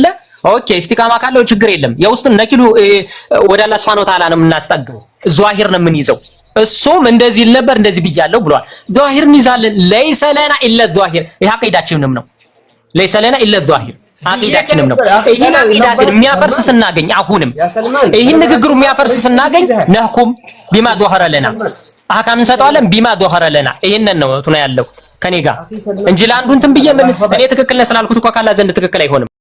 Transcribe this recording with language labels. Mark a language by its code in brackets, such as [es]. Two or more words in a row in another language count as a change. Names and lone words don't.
[am] ኦኬ ኢስቲቃማ ካለው ችግር የለም። የውስጥን ነኪሉ ወደ አላህ [ar] سبحانه وتعالى [am] ነው የምናስጠግረው። ዛሂር ነው የምንይዘው። እሱም እንደዚህ ነበር እንደዚህ ብያለሁ ብሏል። ዛሂር እንይዛለን። [ar] ليس لنا إلا الظاهر [am] ይሄ አቂዳችንም ነው። [ar] ليس لنا إلا الظاهر [am] አቂዳችንም ነው። ይሄን አቂዳ ግን የሚያፈርስ ስናገኝ አሁንም ይሄን ንግግሩ የሚያፈርስ ስናገኝ [ar] نحكم بما ظهر لنا [am] አካም እንሰጣለን ቢማ [ar] ظهر لنا [am] ይሄንን ነው ያለው ከኔ ጋር እንጂ ለአንዱ እንትን ብዬ እኔ ትክክል ነኝ ስላልኩት እኮ ካላ ዘንድ ትክክል አይሆንም።